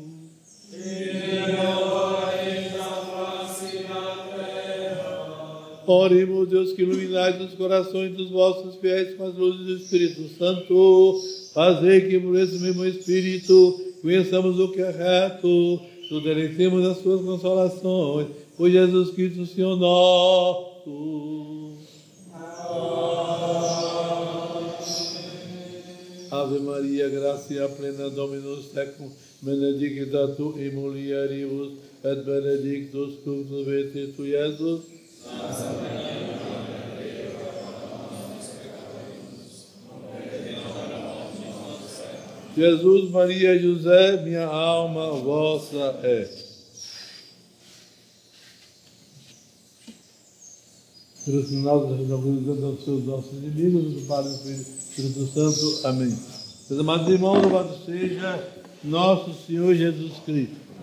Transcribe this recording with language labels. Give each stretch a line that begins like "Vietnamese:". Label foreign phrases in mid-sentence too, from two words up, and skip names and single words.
Portuguese: Oremos, Deus, que iluminais os corações dos vossos fiéis com as luzes do Espírito Santo. Fazei que por esse mesmo Espírito conheçamos o que é reto, nos deleitemos das suas consolações. Por Jesus Cristo, Senhor nosso.
Latin: Ave Maria, gratia plena, Dominus tecum, benedicta tu in mulieribus, et benedictus fructus ventris tui, Jesus.
Portuguese: Jesus, Maria e José, minha alma vossa é. Pelo sinal da resolvimento dos seus nossos inimigos, do Pai, do Filho e do Espírito Santo. Amém. Meus amados irmãos, louvado seja nosso Senhor Jesus Cristo.